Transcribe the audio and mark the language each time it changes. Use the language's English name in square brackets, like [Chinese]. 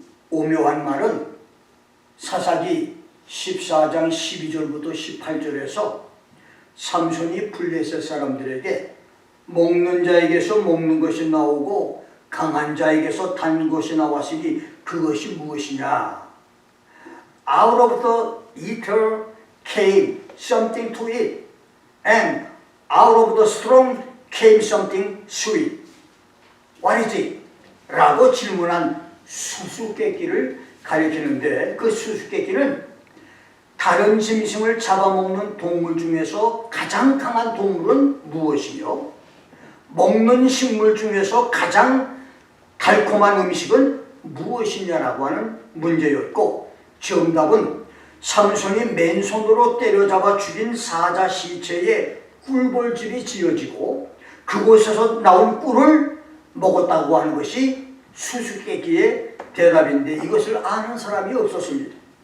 [Korean] 오묘한 말은 사사기 14장 12절부터 18절에서 삼손이 블레셋 사람들에게 먹는 자에게서 먹는 것이 나오고 강한 자에게서 단 것이 나왔으니 그것이 무엇이냐? [English] Out of the eater came something to eat, and out of the strong came something sweet. What is it? [Korean] 라고 질문한 수수께끼를 가리키는데, 그 수수께끼는 다른 짐승을 잡아먹는 동물 중에서 가장 강한 동물은 무엇이며 먹는 식물 중에서 가장 달콤한 음식은 무엇이냐라고 하는 문제였고, 정답은 삼손이 맨손으로 때려잡아 죽인 사자 시체에 꿀벌집이 지어지고 그곳에서 나온 꿀을 먹었다고 하는 것이 수수께끼의 대답인데, 이것을 아는 사람이 없었습니다.